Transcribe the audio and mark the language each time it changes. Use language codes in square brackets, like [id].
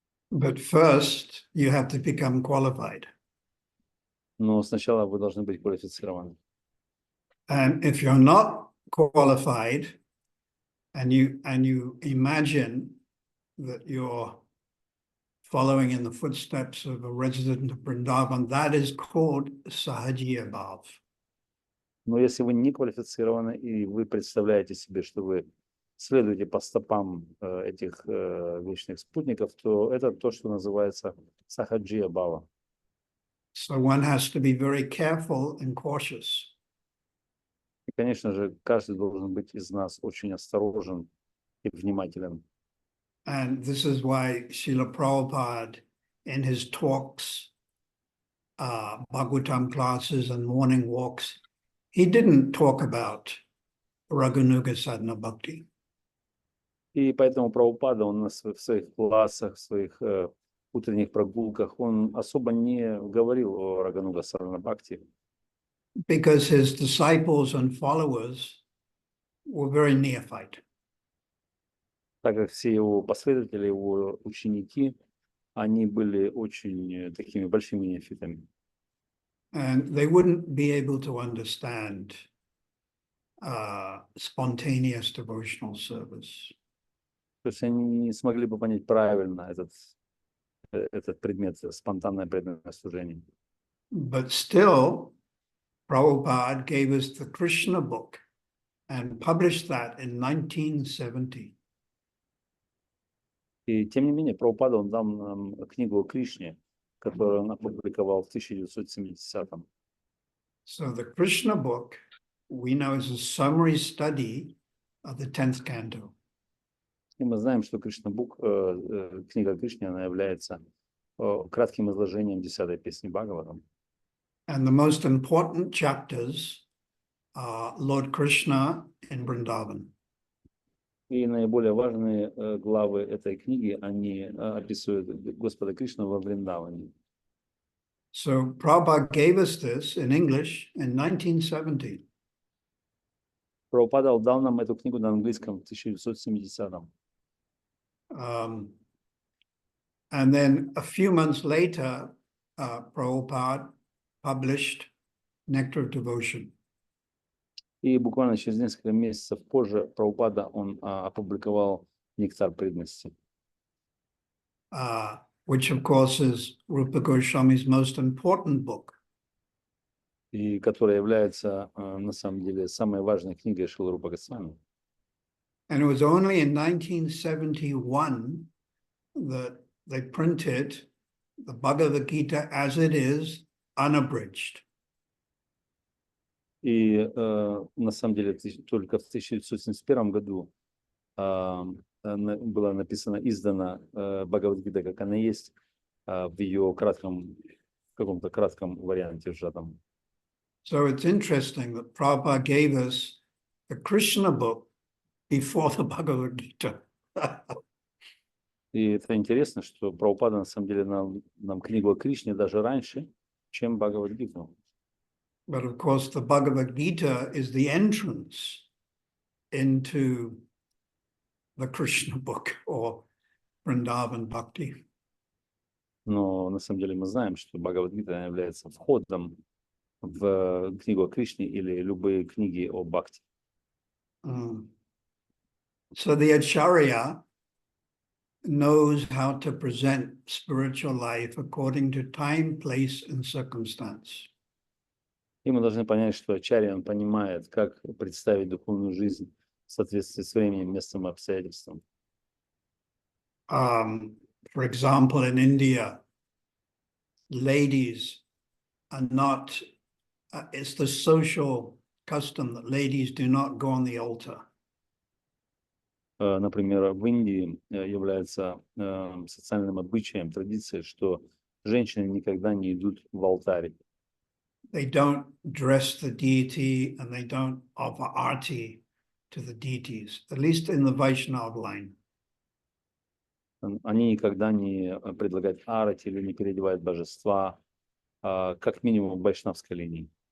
[en] But first, you have to become qualified. [ru] Но сначала вы должны быть квалифицированы. [en] And if you're not qualified, and you imagine that you're following in the footsteps of a resident of Vrindavan, that is called Sahajiya Bhav. [ru] Но если вы не квалифицированы, и вы представляете себе, что вы следуете по стопам этих вечных спутников, то это то, что называется Сахаджия Бхава. [en] So one has to be very careful and cautious. [ru] И, конечно же, каждый должен быть из нас очень осторожен и внимателен. [en] And this is why Srila Prabhupada, in his talks, Bhagavatam classes and morning walks, he didn't talk about Raganuga Sadhana Bhakti. [ru] И поэтому Прабхупада, он в своих классах, в своих утренних прогулках, он особо не говорил о Рагануга Сарана Бхакти. [en] Because his disciples and followers were very neophyte. [ru] Так как все его последователи, его ученики, они были очень такими большими неофитами. [en] And they wouldn't be able to understand spontaneous devotional service. [ru] То есть они не смогли бы понять правильно этот предмет, спонтанное преданное служение. [en] But still, Prabhupada gave us the Krishna book and published that in 1970. [ru] И тем не менее, Прабхупада, он дал нам книгу о Кришне, которую он опубликовал в 1970-м. [en] So the Krishna book, we know, is a summary study of the 10th canto. [ru] И мы знаем, что Кришна-бук, книга о Кришне, она является кратким изложением 10-й песни Бхагаватам. [en] And the most important chapters are Lord Krishna in Vrindavan. [ru] И наиболее важные главы этой книги, они описывают Господа Кришну во Вриндаване. [en] So Prabhupada gave us this in English in 1970. [ru] Прабхупада дал нам эту книгу на английском в 1970-м. [en] And then a few months later, Prabhupada published Nectar of Devotion. [ru] И буквально через несколько месяцев позже Прабхупада, он опубликовал «Нектар преданности», [en] which of course is Rupa Goswami's most important book. [ru] и которая является на самом деле самой важной книгой Шрилы Рупы Госвами. [en] And it was only in 1971 that they printed the Bhagavad Gita as it is, unabridged. [ru] И на самом деле только в 1971 году была издана Бхагавад-гита, как она есть, в ее каком-то кратком варианте сжатом. [en] So it's interesting that Prabhupada gave us the Krishna book before the Bhagavad Gita. [ru] И это интересно, что Прабхупада на самом деле нам книгу о Кришне даже раньше, чем Бхагавад-гиту. [en] But of course, the Bhagavad Gita is the entrance into the Krishna book or Vrindavan Bhakti. [ru] Но на самом деле мы знаем, что Бхагавад-гита является входом в книгу о Кришне или любые книги о Бхакти. [en] So the Acharya knows how to present spiritual life according to time, place, and circumstance. [ru] И мы должны понять, что Ачарья, он понимает, как представить духовную жизнь в соответствии с временем, местом и обстоятельством. [en] For example, in India, ladies are not, it's the social custom that ladies do not go on the altar. [ru] Например, в Индии является социальным обычаем, традицией, что женщины никогда не идут в алтарь. [en] They don't dress the deity and they don't offer arti to the deities, at least in the Vaishnava line. [ru] Они никогда не предлагают арати или не переодевают божества, как минимум в вайшнавской линии.